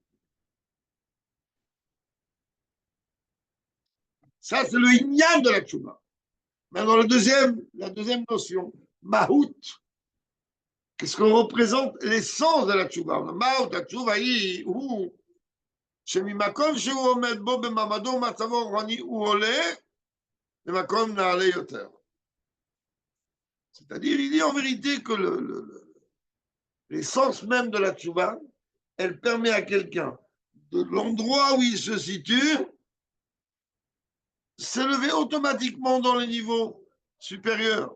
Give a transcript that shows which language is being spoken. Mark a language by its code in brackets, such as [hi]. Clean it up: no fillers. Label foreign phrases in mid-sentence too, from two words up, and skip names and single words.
[fr] Ça, c'est le ignan de la tchouva. Maintenant, la deuxième notion, Mahout. Qu'est-ce qu'on représente? L'essence de la tchouva. Mahout, la tchouva, où [he] שממקום שהוא עומד בו במעמדו ומצבו הרוחני הוא עולה למקום נעלה יותר. [fr] C'est-à-dire, il dit en vérité que l'essence même de la tchouva, elle permet à quelqu'un, de l'endroit où il se situe, s'élever automatiquement dans les niveaux supérieurs.